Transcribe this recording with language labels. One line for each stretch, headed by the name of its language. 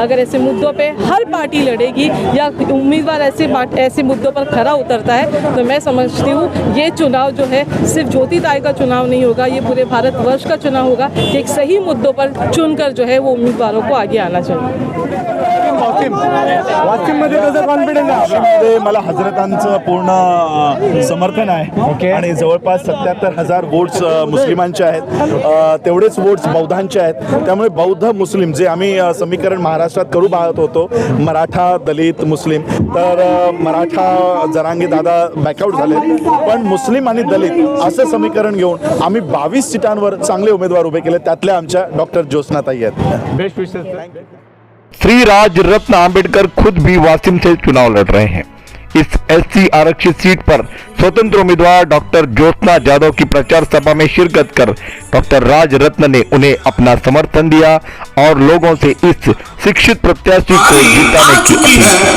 Hindi: अगर ऐसे मुद्दों पे हर पार्टी लड़ेगी या उम्मीदवार ऐसे मुद्दों पर खरा उतरता है तो मैं समझती हूँ ये चुनाव जो है सिर्फ ज्योति ताई का चुनाव नहीं होगा, ये पूरे भारतवर्ष का चुनाव होगा कि एक सही मुद्दों पर चुनकर जो है वो उम्मीदवारों को आगे आना चाहिए।
Marathi: वाशिममध्ये कसं कॉन्फिडन्स आहे? वाशिममध्ये मला हजरतांचं पूर्ण समर्थन आहे आणि जवळपास 77,000 वोट्स मुस्लिमांचे आहेत, तेवढेच वोट्स बौद्धांचे आहेत. त्यामुळे बौद्ध मुस्लिम जे आम्ही समीकरण महाराष्ट्रात करू पाहत होतो, मराठा दलित मुस्लिम, तर मराठा जरांगे दादा बॅकआउट झाले, पण मुस्लिम आणि दलित असं समीकरण घेऊन आम्ही 22 सीटांवर चांगले उमेदवार उभे केले, त्यातल्या आमच्या डॉक्टर ज्योत्स्नाताई आहेत.
English: Best विशेष.
Hindi: श्री राज रत्न आम्बेडकर खुद भी वासिम से चुनाव लड़ रहे हैं। इस एससी आरक्षित सीट पर स्वतंत्र उम्मीदवार डॉक्टर ज्योत्सना जाधव की प्रचार सभा में शिरकत कर डॉक्टर राज रत्न ने उन्हें अपना समर्थन दिया और लोगों से इस शिक्षित प्रत्याशी को जिताने की अपील